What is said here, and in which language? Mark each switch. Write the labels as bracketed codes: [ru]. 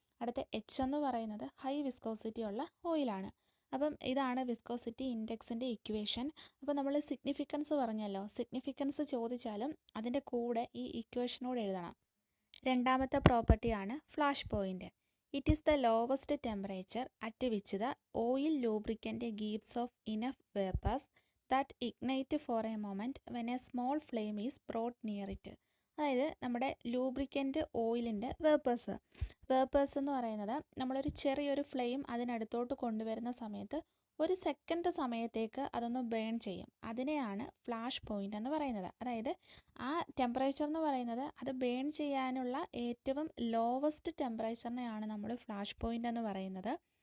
[ml] അടുത്ത H എന്ന് പറയുന്നത് ഹൈ വിസ്കോസിറ്റി ഉള്ള ഓയിലാണ്. അപ്പം ഇതാണ് വിസ്കോസിറ്റി ഇൻഡെക്സിൻ്റെ ഇക്വേഷൻ. അപ്പോൾ നമ്മൾ സിഗ്നിഫിക്കൻസ് പറഞ്ഞല്ലോ, സിഗ്നിഫിക്കൻസ് ചോദിച്ചാലും അതിൻ്റെ കൂടെ ഈ ഇക്വേഷനോട് എഴുതണം. രണ്ടാമത്തെ പ്രോപ്പർട്ടിയാണ് flash point. [en] It is the lowest temperature at which the oil lubricant gives off enough vapors that ignite for a moment when a small flame is brought near it. [ml] അതായത് നമ്മുടെ ലൂബ്രിക്കൻ്റ് ഓയിലിൻ്റെ വേപ്പേഴ്സ് എന്ന് പറയുന്നത് നമ്മളൊരു ചെറിയൊരു flame അതിനടുത്തോട്ട് കൊണ്ടുവരുന്ന സമയത്ത് ഒരു സെക്കൻഡ് സമയത്തേക്ക് അതൊന്ന് ബേൺ ചെയ്യും. അതിനെയാണ് ഫ്ലാഷ് പോയിൻ്റ് എന്ന് പറയുന്നത്. അതായത് ആ ടെമ്പറേച്ചർ എന്ന് പറയുന്നത് അത് ബേൺ ചെയ്യാനുള്ള ഏറ്റവും ലോവസ്റ്റ് ടെമ്പറേച്ചറിനെയാണ് നമ്മൾ ഫ്ലാഷ് പോയിൻ്റ് എന്ന് പറയുന്നത്.